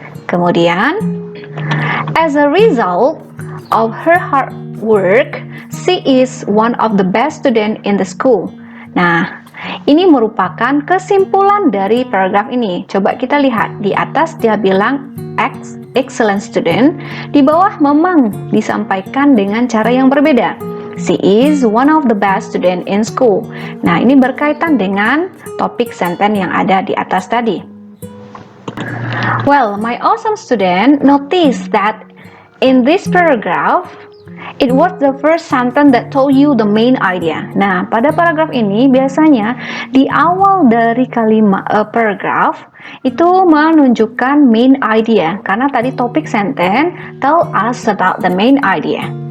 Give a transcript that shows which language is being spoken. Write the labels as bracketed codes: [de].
[en] Kemudian, as a result of her hard work, she is one of the best student in the school. [id] Nah, ini merupakan kesimpulan dari paragraf ini. Coba kita lihat, di atas dia bilang excellent student, di bawah memang disampaikan dengan cara yang berbeda. [en] She is one of the best student in school. [id] Nah, ini berkaitan dengan topik sentence yang ada di atas tadi. [en] Well, my awesome student noticed that in this paragraph, It was the first sentence that told you the main idea. [id] Nah, pada paragraf ini biasanya di awal dari kalimat paragraf itu menunjukkan main idea karena tadi topik sentence [en] tell us about the main idea.